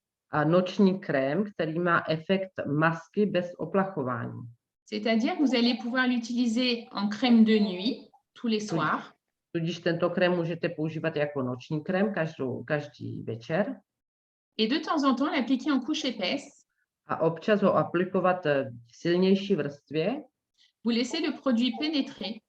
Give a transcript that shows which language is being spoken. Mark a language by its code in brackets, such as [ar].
[cs] A noční krém, který má efekt masky bez oplachování. [fr] C'est-à-dire que vous allez pouvoir l'utiliser en crème de nuit tous les soirs. [cs] Tudíž tento krém můžete používat jako noční krém každý večer. [fr] Et de temps en temps, l'appliquer en couche épaisse. [cs] A občas ho aplikovat v silnější vrstvě. [fr] Vous laissez le produit pénétrer.